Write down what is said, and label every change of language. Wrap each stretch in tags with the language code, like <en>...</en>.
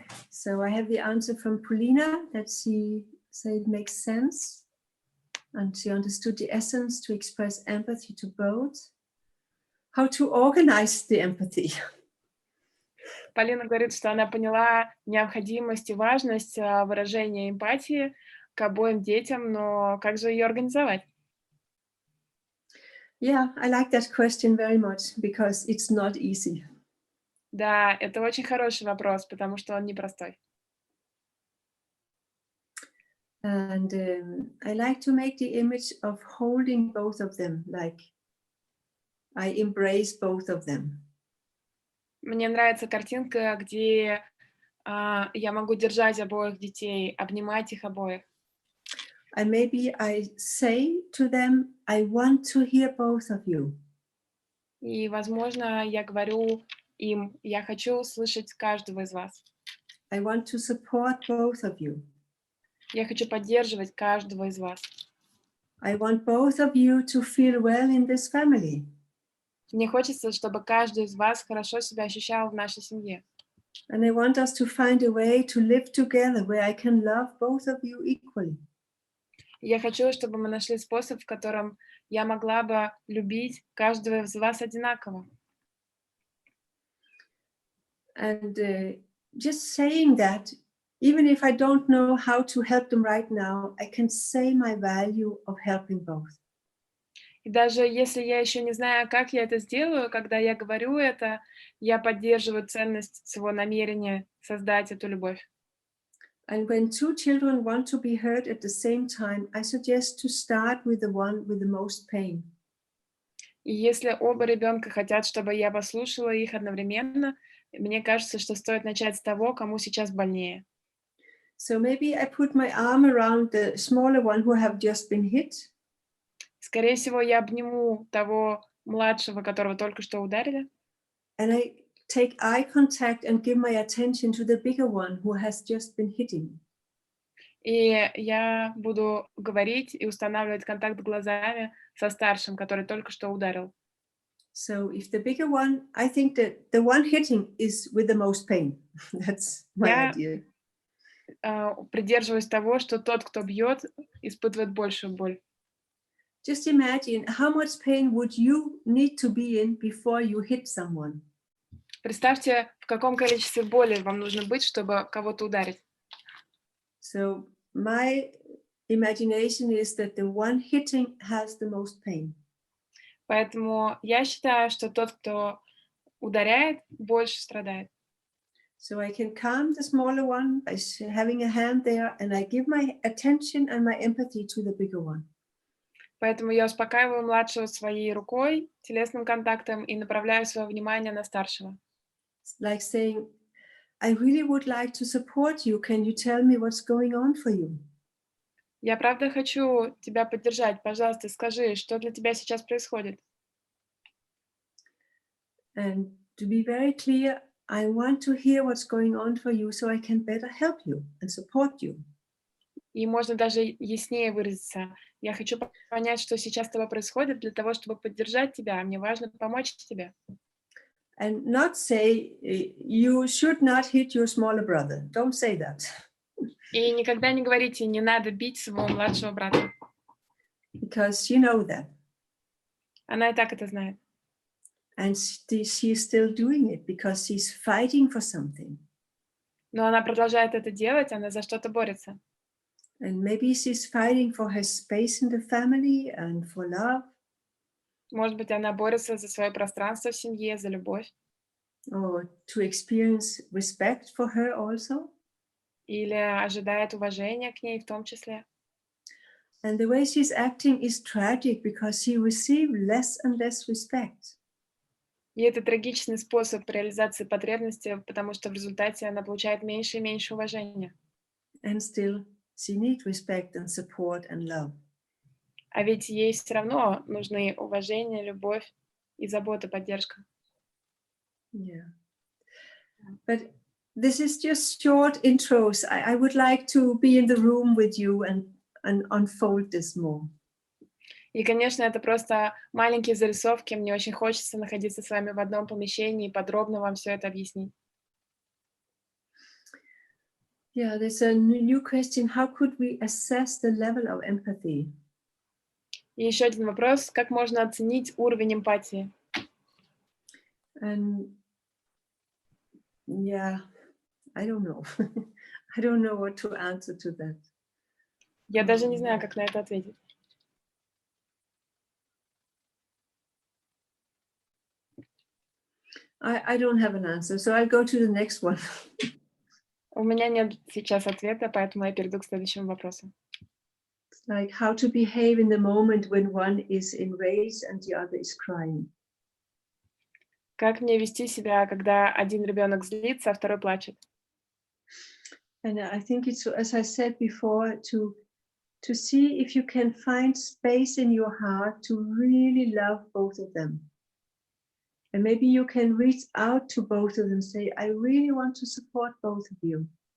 <en>So I have the answer from Paulina that she said it makes sense. And she understood the essence to express empathy to both. How to organize the empathy.</en> <ru>Полина говорит, что она поняла необходимость и важность выражения эмпатии к обоим детям, но как же ее организовать?</ru> <en>Yeah, I like that question very much because it's not easy.</en> <ru>Да, это очень хороший вопрос, потому что он непростой.</ru> <en>And I like to make the image of holding both of them, like I embrace both of them.</en> <ru>Мне нравится картинка, где я могу держать обоих детей, обнимать их обоих.</ru> <en>And maybe I say to them, I want to hear both of you.</en> <ru>И, возможно, я говорю им, я хочу услышать каждого из вас.</ru> <en>I want to support both of you.</en> <ru>Я хочу поддерживать каждого из вас.</ru> <en>I want both of you to feel well in this family.</en> <ru>Мне хочется, чтобы каждый из вас хорошо себя ощущал в нашей семье.</ru> <en>And I want us to find a way to live together where I can love both of you equally.</en> <ru>Я хочу, чтобы мы нашли способ, в котором я могла бы любить каждого из вас одинаково.</ru> <en>And just saying that, even if I don't know how to help them right now, I can say my value of helping both.</en> <ru>И даже если я еще не знаю, как я это сделаю, когда я говорю это, я поддерживаю ценность своего намерения создать эту любовь.</ru> <en>And when two children want to be heard at the same time, I suggest to start with the one with the most pain.</en> <ru>И если оба ребенка хотят, чтобы я послушала их одновременно, мне кажется, что стоит начать с того, кому сейчас больнее.</ru> <en>So maybe I put my arm around the smaller one who have just been hit.</en> <ru>Скорее всего, я обниму того младшего, которого только что ударили,</ru> <en>And I take eye contact and give my attention to the bigger one who has just been hitting.</en> <ru>и я буду говорить и устанавливать контакт глазами со старшим, который только что ударил.</ru> <en>So if the bigger one, I think that the one hitting is with the most pain. That's my Yeah. idea.</en> <ru>Придерживаюсь того, что тот, кто бьет, испытывает большую боль.</ru> <en>Just imagine how much pain would you need to be in before you hit someone.</en> <ru>Представьте, в каком количестве боли вам нужно быть, чтобы кого-то ударить.</ru> <en>So my imagination is that the one hitting has the most pain.</en> <ru>Поэтому я считаю, что тот, кто ударяет, больше страдает.</ru> <en>So I can calm the smaller one by having a hand there, and I give my attention and my empathy to the bigger one.</en> <ru>Поэтому я успокаиваю младшего своей рукой, телесным контактом и направляю свое внимание на старшего.</ru> <en>It's like saying, I really would like to support you. Can you tell me what's going on for you?</en> <ru>Я правда хочу тебя поддержать. Пожалуйста, скажи, что для тебя сейчас происходит?</ru> <en>And to be very clear, I want to hear what's going on for you so I can better help you and support you.</en> <ru>И можно даже яснее выразиться. Я хочу понять, что сейчас с тобой происходит, для того, чтобы поддержать тебя. Мне важно помочь тебе.</ru> <en>And not say, you should not hit your smaller brother. Don't say that.</en> <ru>И никогда не говорите, не надо бить своего младшего брата.</ru> <en>Because you know that.</en> <ru>Она и так это знает.</ru> <en>And she's still doing it because she's fighting for something.</en> <ru>Но она продолжает это делать, она за что-то борется.</ru> <en>And maybe she's fighting for her space in the family and for love.</en> <ru>Может быть, она борется за свое пространство в семье, за любовь.</ru> <en>Or to experience respect for her also.</en> <ru>Или ожидает уважения к ней в том числе.</ru> <en>And the way she's acting is tragic because she received less and less respect.</en> <ru>И это трагичный способ реализации потребности, потому что в результате она получает меньше и меньше уважения.</ru> <en>And still, she needs respect and support and love.</en> <ru>А ведь ей все равно нужны уважение, любовь и забота, поддержка.</ru> <en>Yeah. But this is just short intros. I would like to be in the room with you and unfold this more.</en> <ru>И, конечно, это просто маленькие зарисовки. Мне очень хочется находиться с вами в одном помещении и подробно вам все это объяснить.</ru> <en>Yeah, there's a new question. How could we assess the level of empathy?</en> <ru>И еще один вопрос. Как можно оценить уровень эмпатии?</ru> <en>And yeah, I don't know. I don't know what to answer to that.</en> <ru>Я даже не знаю, как на это ответить.</ru> <en>I don't have an answer, so I'll go to the next one.</en> <ru>У меня нет сейчас ответа, поэтому я перейду к следующему вопросу.</ru> <en>Like how to behave in the moment when one is enraged and the other is crying.</en> <ru>Как мне вести себя, когда один ребенок злится, а второй плачет?</ru> <en>And I think it's, as I said before, to see if you can find space in your heart to really love both of them. And maybe you can reach out to both of them and say, I really want to support both of you.</en>